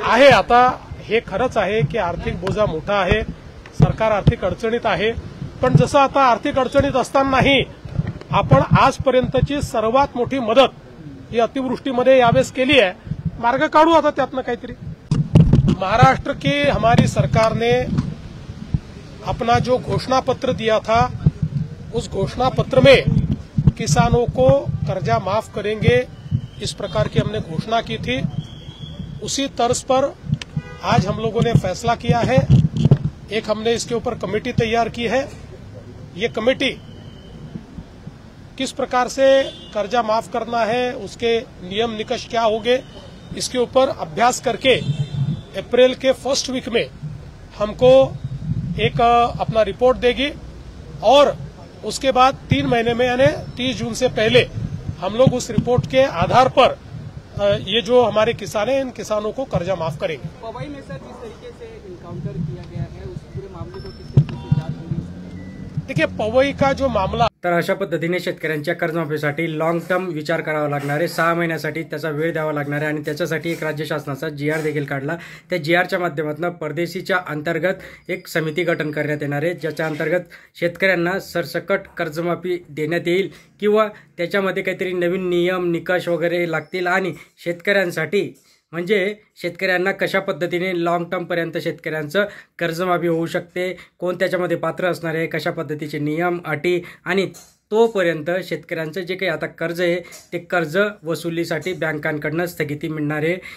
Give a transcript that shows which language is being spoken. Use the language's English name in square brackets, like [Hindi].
[Marathi] आहे. आता हे खरंच आहे की आर्थिक बोजा मोठा आहे, सरकार आर्थिक अडचणीत आहे, पण जसं आता आर्थिक अडचणीत असतानाही आपण आजपर्यंतची सर्वात मोठी मदत ही अतिवृष्टीमध्ये यावेळेस केली आहे. मार्ग काढू आता त्यातनं काहीतरी. [Hindi] महाराष्ट्र की हमारी सरकार ने अपना जो घोषणा पत्र दिया था, उस घोषणा पत्र में किसानों को कर्जा माफ करेंगे, इस प्रकार की हमने घोषणा की थी. उसी तर्ज पर आज हम लोगों ने फैसला किया है. एक हमने इसके ऊपर कमेटी तैयार की है. ये कमेटी किस प्रकार से कर्जा माफ करना है, उसके नियम निकष क्या होंगे, इसके ऊपर अभ्यास करके अप्रैल के फर्स्ट वीक में हमको एक अपना रिपोर्ट देगी और उसके बाद 3 महीने में यानी 30 जून से पहले हम लोग उस रिपोर्ट के आधार पर ये जो हमारे किसान हैं इन किसानों को कर्जा माफ करेंगे. पवई में सर जिस तरीके से इनकाउंटर किया गया है उस पूरे मामले को किस तरीके से जांच होगी? देखिए, पवई का जो मामला, [Marathi] तर अशा पद्धतीने शेतकऱ्यांच्या कर्जमाफीसाठी लॉंग टर्म विचार करावा लागणार आहे. 6 महिन्यासाठी त्याचा वेळ द्यावा लागणार आहे आणि त्याच्यासाठी एक राज्य शासनाचा GR देखील काढला. त्या GRच्या माध्यमातून परदेशीच्या अंतर्गत एक समिती गठन करण्यात येणार आहे, ज्याच्या अंतर्गत शेतकऱ्यांना सरसकट कर्जमाफी देण्यात येईल किंवा त्याच्यामध्ये काहीतरी नवीन नियम निकष वगैरे लागतील आणि शेतकऱ्यांसाठी म्हणजे शेतकऱ्यांना कशा पद्धतीने लॉंग टर्मपर्यंत शेतकऱ्यांचं कर्जमाफी होऊ शकते, कोण त्याच्यामध्ये पात्र असणार आहे, कशा पद्धतीचे नियम अटी आणि तोपर्यंत शेतकऱ्यांचं जे काही आता कर्ज आहे ते कर्ज वसुलीसाठी बँकांकडून स्थगिती मिळणार आहे.